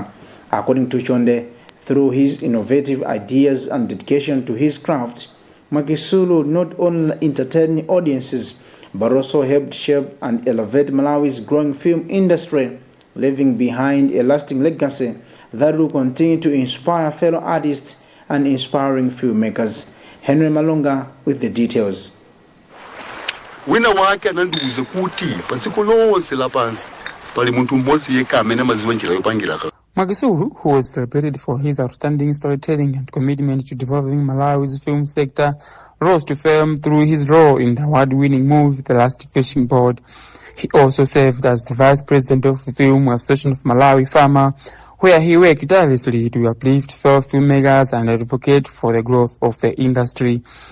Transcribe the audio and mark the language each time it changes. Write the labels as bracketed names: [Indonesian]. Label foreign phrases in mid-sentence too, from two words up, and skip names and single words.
[English] According to Chonde, through his innovative ideas and dedication to his craft, Mwagisuru not only entertained audiences but also helped shape and elevate Malawi's growing film industry, leaving behind a lasting legacy that will continue to inspire fellow artists and inspiring filmmakers. Henry Malonga with the details. [Nyanja] Wina wake anandiuze kuti patsiko lonse lapansi pali munthu mmodzi yekha amene amadziwa njira yopangira. [English] Mwagisuru, who was celebrated for his outstanding storytelling and commitment to developing Malawi's film sector, rose to fame through his role in the award-winning movie The Last Fishing Boat. He also served as the vice president of the Film Association of Malawi, FAMA, where he worked tirelessly to uplift fellow filmmakers and advocate for the growth of the industry.